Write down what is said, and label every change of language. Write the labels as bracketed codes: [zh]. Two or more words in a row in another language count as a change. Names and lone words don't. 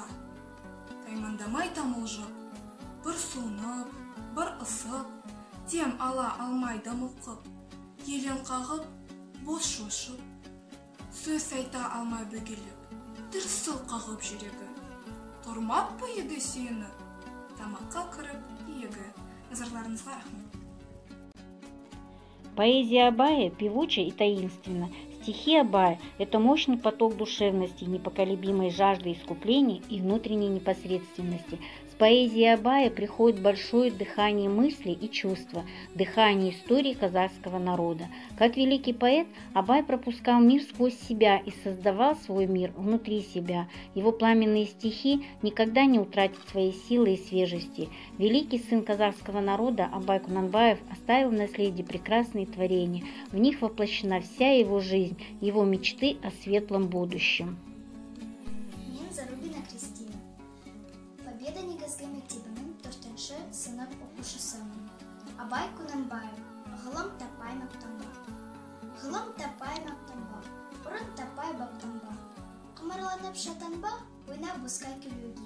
[kk] Таймандамай тамылжып, бір суынып, бір ысып, дем ала алмай дамылқып, елен қағып, бос шошып, сөз айта алмай бөгеліп, дүрсіл қағып жүрегі. Тұрмап па еді сүйініп, тамаққа кіріп иегі. Назарларыңызға рахмет. [ru] Поэзия Абая певуча и таинственна. Стихи Абая – это мощный поток душевности, непоколебимой жажды искупления и внутренней непосредственности. С поэзией Абая приходит большое дыхание мысли и чувства, дыхание истории казахского народа. Как великий поэт, Абай пропускал мир сквозь себя и создавал свой мир внутри себя. Его пламенные стихи никогда не утратят своей силы и свежести. Великий сын казахского народа Абай Кунанбаев оставил в наследие прекрасные творения. В них воплощена вся его жизнь, его мечты о светлом будущем. [kk] Мен Зарубина Кристина. Победа негізгі мектебінің 4-ші сынып оқушысымын. Абай Кунанбаев. Ғылым тапай мақтанба. Ғылым тапай мақтанба. Ұрын тапай бақтанба. Қымырланып шатанба, ойнап босқа күлуге.